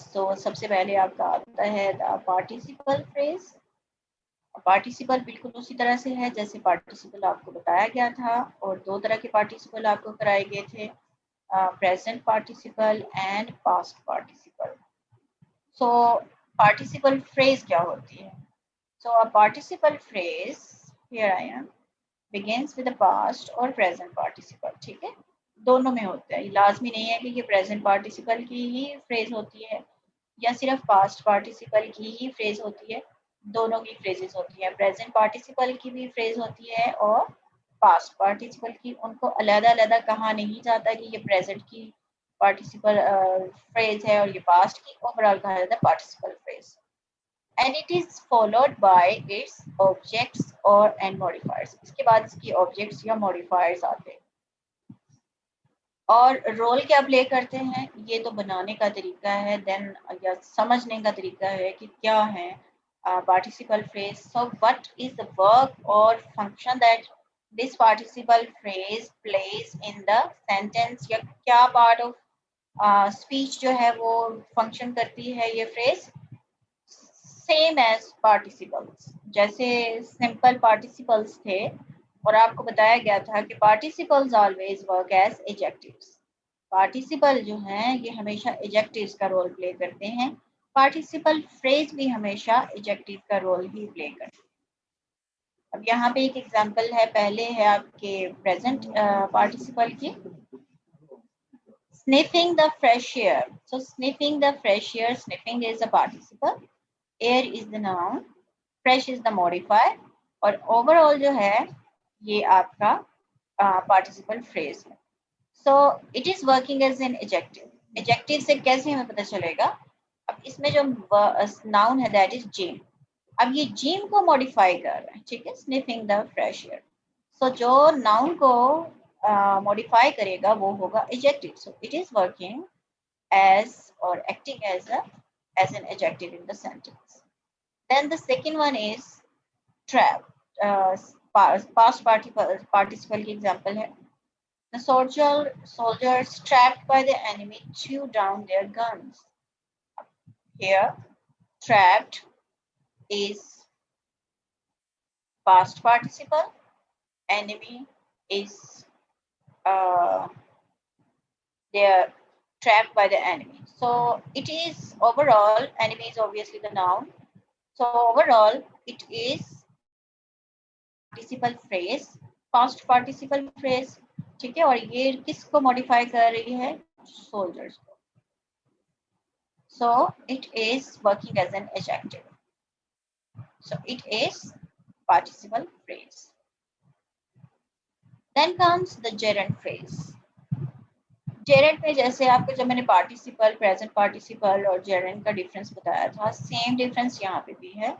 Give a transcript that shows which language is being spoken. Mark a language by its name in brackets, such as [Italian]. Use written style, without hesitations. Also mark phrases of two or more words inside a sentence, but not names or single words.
[Hindi] तो सबसे पहले आपका आता है [English] the participle phrase. [Hindi] पार्टिसिपल बिल्कुल उसी तरह से है जैसे पार्टिसिपल आपको बताया गया था, और 2 तरह के पार्टिसिपल आपको कराए गए थे, [English] present participle and past participle. so participle phrase [Hindi] क्या होती है? [English] So a participle phrase, here I am, begins with the past or present participle। [Hindi] ठीक है, दोनों में होता है। लाजमी नहीं है कि ये [English] present participle [Hindi] की ही phrase होती है या सिर्फ [English] past participle [Hindi] की ही phrase होती है, दोनों की phrases होती है। [English] present participle [Hindi] की भी phrase होती है और [English] past participle [Hindi] की। उनको अलग-अलग कहा नहीं जाता कि ये present की [English] participle phrase [Hindi] है और ये पास्ट की, ओवरऑल कहा जाता है [English] participle phrase. and it is followed by its objects और and modifiers। [Hindi] इसके बाद इसकी ऑब्जेक्ट्स या मॉडिफायर्स आते हैं। और रोल क्या प्ले करते हैं ये तो बनाने का तरीका है, देन या समझने का तरीका है कि क्या है [English] participle phrase. So what is the work or function that this participle phrase plays in the sentence, [Hindi] या क्या [English] part of speech [Hindi] जो है वो फंक्शन करती है ये फ्रेज. [English] same as participles, [Hindi] जैसे [English] simple participles [Hindi] थे और आपको बताया गया था कि [English] participles always work as adjectives. [Hindi] पार्टिसिपल जो हैं ये हमेशा एडजेक्टिव्स का [English] role play [Hindi] करते हैं. [English] participle phrase [Hindi] भी हमेशा एडजेक्टिव का रोल ही प्ले करते हैं. अब यहाँ पे एक एग्जांपल है, पहले है आपके [English] present participle [Hindi] की. [English] Sniffing the fresh air. So sniffing the fresh air, sniffing is a participle, air is the noun, fresh is the modifier [Hindi] और overall जो है ये आपका participle phrase है. [English] So it is working as an adjective. [Hindi] Adjective से कैसे हमें पता चलेगा? अब इसमें जो noun है [English] that is Jim. [Hindi] अब ये Jim को modify कर रहा है, ठीक है, [English] sniffing the fresh air. [Hindi] So जो noun को modify करेगा वो होगा adjective. [English] So it is working as or acting as an adjective in the sentence. Then the second one is trap. Past participle [Hindi] की example है. [English] The soldiers trapped by the enemy threw down their guns. Here, trapped is past participle. Enemy is they are trapped by the enemy. So it is overall, enemy is obviously the noun. So overall, it is participle phrase, past participle phrase, [Hindi] ठीक है. और ये किसको modify कर रही है? Soldiers को. [English] So it is working as an adjective. So it is participle phrase. Then comes the gerund phrase. [Hindi] जेरेंट में जैसे आपको जब मैंने [English] participle, present participle [Hindi] और जेरेंट का डिफरेंस बताया था, [English] same difference [Hindi] यहाँ पे भी है.